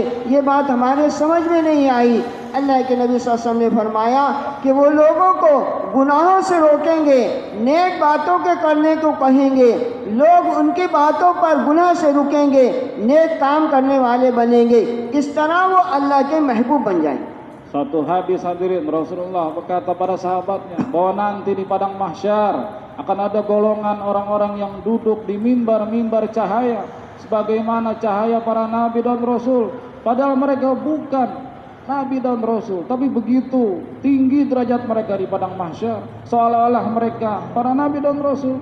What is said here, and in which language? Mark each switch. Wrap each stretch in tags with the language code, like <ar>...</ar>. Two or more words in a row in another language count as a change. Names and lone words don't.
<ur>یہ بات ہمارے سمجھ میں نہیں آئی۔ اللہ کے نبی</ur> <ar>صلى الله عليه وسلم</ar> <ur>نے فرمایا کہ وہ لوگوں کو گناہوں سے روکیں گے، نیک باتوں کے کرنے کو کہیں گے، لوگ ان کی باتوں پر گناہ سے رکیں گے، نیک کام کرنے والے بنیں گے. اس طرح وہ اللہ کے محبوب بن جائیں گے.</ur> <id>Satu hadis hadirin, Rasulullah berkata pada sahabatnya bahwa nanti di padang mahsyar akan ada golongan orang-orang yang duduk di mimbar-mimbar cahaya sebagaimana cahaya para nabi dan rasul, padahal mereka bukan nabi dan rasul, tapi begitu tinggi derajat mereka di padang mahsyar seolah-olah mereka para nabi dan rasul.</id>